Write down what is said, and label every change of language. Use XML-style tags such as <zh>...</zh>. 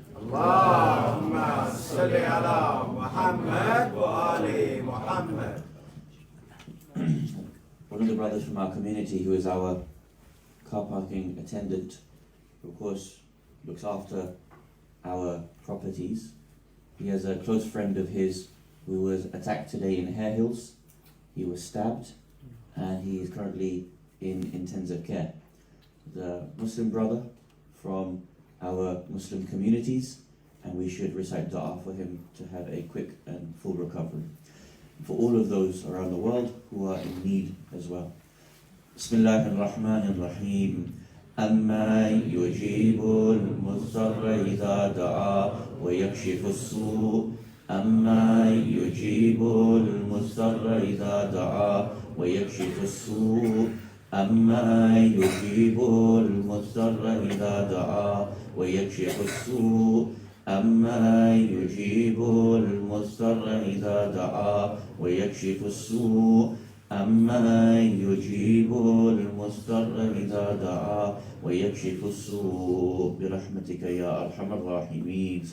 <ar>اللهم صل على محمد وآل محمد.</ar> <en>One of the brothers from our community who is our car parking attendant, who of course looks after our properties. He has a close friend of his who was attacked today in Hare Hills. He was stabbed and he is currently in intensive care. The Muslim brother from our Muslim communities, and we should recite dua for him to have a quick and full recovery. For all of those around the world who are in need as well.</en> <ar>Bismillahir Rahmanir Rahim. أَمَّنْ يُجِيبُ الْمُضْطَرَّ إِذَا دَعَاهُ وَيَكْشِفُ السُّوءَ أَمَّنْ يُجِيبُ الْمُضْطَرَّ إِذَا دَعَاهُ وَيَكْشِفُ السُّوءَ أَمَّنْ يُجِيبُ الْمُضْطَرَّ إِذَا دَعَاهُ وَيَكْشِفُ السُّوءَ أَمَّنْ يُجِيبُ الْمُضْطَرَّ إِذَا دَعَاهُ وَيَكْشِفُ السُّوءَ أَمَّنْ يُجِيبُ الْمُضْطَرَّ إِذَا دَعَاهُ وَيَكْشِفُ السُّوءَ برحمتك يا أرحم الراحمين.</ar>